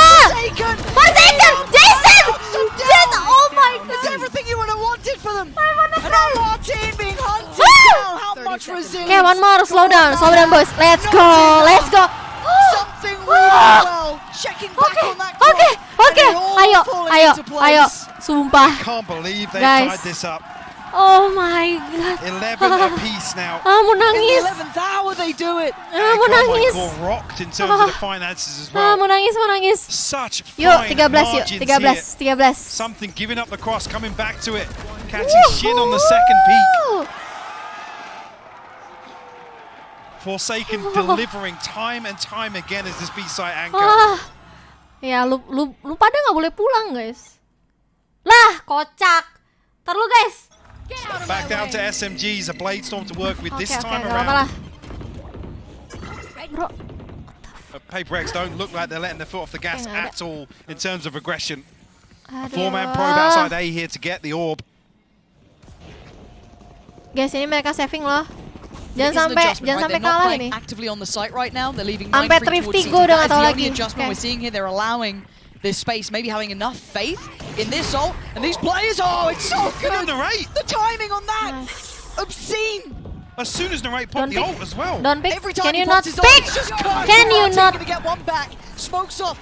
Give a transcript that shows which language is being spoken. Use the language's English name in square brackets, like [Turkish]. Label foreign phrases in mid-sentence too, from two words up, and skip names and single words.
[English] Forsaken! Jason! Oh my God! It's everything you would have wanted for them! And Martin being hunted down! How much resilience! Okay, one more, slow down boys. Let's go! Something really well! Checking back on that clock! [Indonesian] Okay, ayo, sumpah. [English] I can't believe they tied this up. Oh my God. 11 apiece now. [Indonesian] Mau nangis. [English] In the 11th hour they do it. [Indonesian] Mau nangis. [English] Rocked in terms of the finances as well. [Indonesian] Mau nangis. [English] Such [Indonesian] yuk, 13 [English] here. Something giving up the cross, coming back to it. Catching Shin on the second peak. Forsaken delivering time and time again as this B-side anchor. [Indonesian] Ya, lu pada nggak boleh pulang, guys. Lah, kocak. Ntar lu, guys. [English] Back down to SMGs, a Blade Storm to work with this time around. Bro, what the PRX don't look like they're letting their foot off the gas at all in terms of aggression. A 4-man probe outside A here to get the orb. [Indonesian] Guys, ini mereka saving loh. Jangan sampai kalah ini. [English] Actively on the site right now. They're leaving [Indonesian] sampai Thrifty gue udah nggak tahu lagi. [English] Adjustment we're seeing here. They're allowing this space, maybe having enough faith in this ult. And these players, oh, it's so good. The timing on that, obscene. As soon as Narrate popped the ult as well. Don't pick. Every time Can you not pick? Can you not? Gonna get one back. Smokes off.